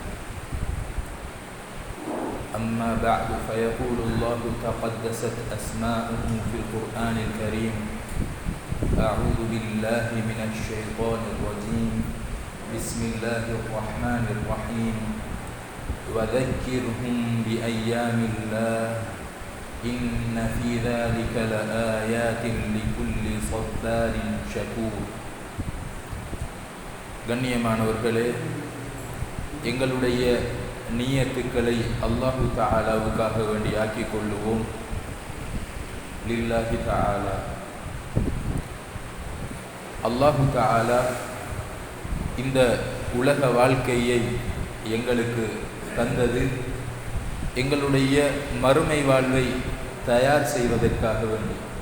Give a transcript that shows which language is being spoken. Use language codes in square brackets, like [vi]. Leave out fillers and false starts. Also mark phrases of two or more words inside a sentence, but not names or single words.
[ar] أما بعد، فيقول الله تقدست أسماؤه في القرآن الكريم: أعوذ بالله من الشيطان الرجيم، بسم الله الرحمن الرحيم. وذكرهم بأيام الله إن في ذلك لآيات لكل صبار شكور. [ta] கண்ணியமானவர்களே, எங்களுடைய நியத்துக்களை [ar] الله تعالى [ta] வேண்டி ஆக்கிக் கொள்ளுவோம். [ar] لله تعالى. الله تعالى [ta] இந்த உலக வாழ்க்கையை எங்களுக்கு தந்தது எங்களுடைய மறுமை வாழ்வை தயார் செய்வதற்காக வேண்டி.